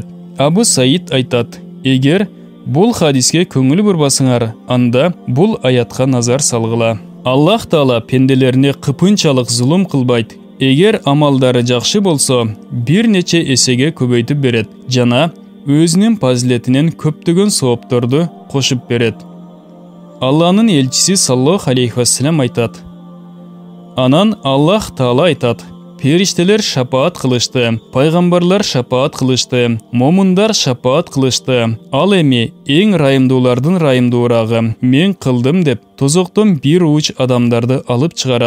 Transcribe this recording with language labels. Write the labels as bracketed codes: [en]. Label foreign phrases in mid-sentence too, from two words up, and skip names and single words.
[ky] Абу Саид айтат: Эгер бул хадиске көңүл бурбасыңар, анда бул аятка назар салгыла. Аллах Таала пенделерине кыпынчалык зулум кылбайт. Эгер амалдары жакшы болсо, бир нече эсеге көбөйтүп берет жана өзүнүн фазилетинен көптөгөн соопторду кошуп берет. Алланын элчиси [ar] صلى الله عليه وسلم [ky] айтат: Анан Аллах Таала айтат: Периштелер шапаат кылышты, пайгамбарлар шапаат кылышты, момундар шапаат кылышты. Ал эми эң райымдуулардын райымдуурагы мен кылдым деп тозоктон бир уч адамдарды алып чыгарат.